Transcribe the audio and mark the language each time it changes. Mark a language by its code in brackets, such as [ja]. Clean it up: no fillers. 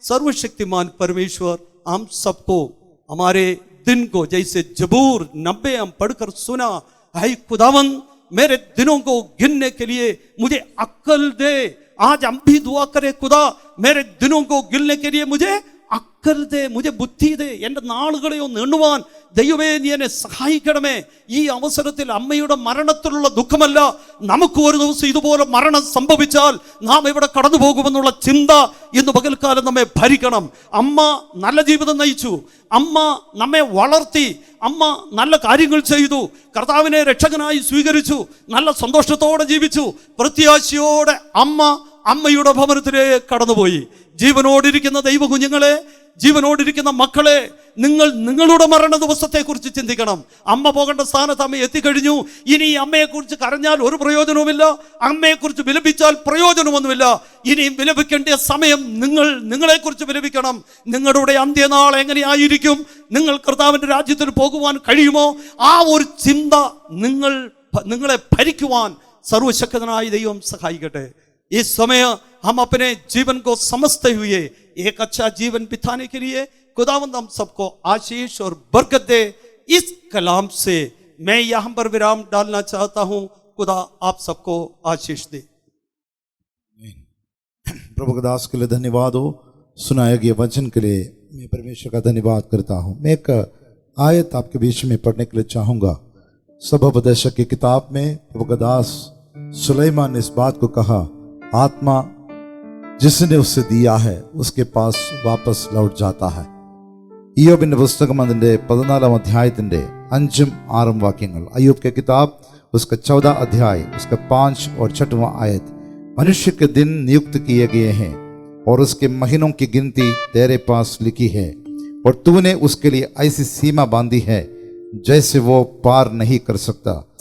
[hi] सर्वशक्तिमान परमेश्वर हम सबको हमारे दिन को, जैसे जबूर 90 हम पढ़कर सुना, हाय खुदावंद मेरे दिनों को गिनने के लिए मुझे अक्ल दे। आज हम भी दुआ करें, खुदा मेरे दिनों को गिनने के लिए मुझे അക്കൽ ദേ, മുझे ബുദ്ധി ദേ, [ml] എൻ്റെ നാളുകളെ ഒന്ന് എണ്ണുവാൻ ദൈവമേ നീ എന്നെ സഹായിക്കണമേ. ഈ അവസരത്തിൽ അമ്മയുടെ മരണത്തിലുള്ള ദുഃഖമല്ല, നമുക്ക് ഒരു ദിവസം ഇതുപോലെ മരണം സംഭവിച്ചാൽ നാം ഇവിടെ കടന്നു പോകുമെന്നുള്ള ചിന്ത ഇന്ന് പകൽക്കാലം നമ്മെ ഭരിക്കണം. അമ്മ നല്ല ജീവിതം നയിച്ചു, അമ്മ നമ്മെ വളർത്തി, അമ്മ നല്ല കാര്യങ്ങൾ ചെയ്തു, കർത്താവിനെ രക്ഷകനായി സ്വീകരിച്ചു, നല്ല സന്തോഷത്തോടെ ജീവിച്ചു. പ്രത്യാശയോടെ അമ്മയുടെ ഭവനത്തിലേക്ക് കടന്നുപോയി. ജീവനോടിരിക്കുന്ന ദൈവ കുഞ്ഞുങ്ങളെ, ജീവനോടിരിക്കുന്ന മക്കളെ, നിങ്ങൾ നിങ്ങളുടെ മരണ ദിവസത്തെക്കുറിച്ച് ചിന്തിക്കണം. അമ്മ പോകേണ്ട സ്ഥാനത്ത് അമ്മ എത്തിക്കഴിഞ്ഞു. ഇനി അമ്മയെക്കുറിച്ച് കരഞ്ഞാൽ ഒരു പ്രയോജനവുമില്ല, അമ്മയെക്കുറിച്ച് വിലപിച്ചാൽ പ്രയോജനമൊന്നുമില്ല. ഇനിയും വിലപിക്കേണ്ട സമയം നിങ്ങളെക്കുറിച്ച് വിലപിക്കണം. നിങ്ങളുടെ അന്ത്യനാൾ എങ്ങനെയായിരിക്കും, നിങ്ങൾ കർത്താവിൻ്റെ രാജ്യത്തിൽ പോകുവാൻ കഴിയുമോ, ആ ഒരു ചിന്ത നിങ്ങളെ ഭരിക്കുവാൻ സർവശക്തനായ ദൈവം സഹായിക്കട്ടെ. [hi] इस समय हम अपने जीवन को समझते हुए एक अच्छा जीवन बिताने के लिए खुदावंद हम सबको आशीष और बरकत दे. इस कलाम से मैं यहाँ पर विराम डालना चाहता हूँ. खुदा आप सबको आशीष दे. प्रभु के दास के लिए धन्यवाद हो, सुनाया गया वचन के लिए मैं परमेश्वर का धन्यवाद करता हूँ. मैं एक आयत आपके बीच में पढ़ने के लिए चाहूँगा. सभापदेशक की किताब में प्रभु का दास सुलेमान ने इस बात को कहा, आत्मा जिसने उससे दिया है उसके पास वापस लौट जाता है. [ml] ഇയ്യോബിന്റെ പുസ്തകം അതിന്റെ 14 അധ്യായത്തിന്റെ 5 6 വാക്യങ്ങൾ. [hi] अय्यूब की किताब उसका 14 अध्याय उसका 5 और 6वां आयत. मनुष्य के दिन नियुक्त किए गए हैं और उसके महीनों की गिनती तेरे पास लिखी है, और तूने उसके लिए ऐसी सीमा बांधी है जैसे वो पार नहीं कर सकता.